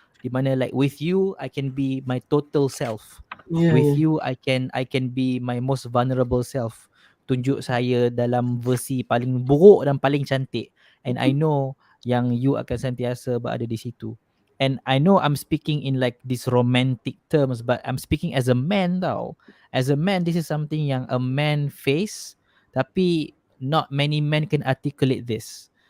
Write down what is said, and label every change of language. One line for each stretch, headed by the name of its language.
Malay: Di mana
English: like with you I can be my total self.
Malay: Ya,
English: With
Malay: ya.
English: you I can be my most vulnerable self.
Malay: Tunjuk saya dalam versi paling buruk dan paling cantik.
English: And I know
Malay: yang you akan sentiasa berada di situ.
English: And I know I'm speaking in like these romantic terms, but I'm speaking as a man tau. As a man, this is something yang a man face, tapi not many men can articulate this.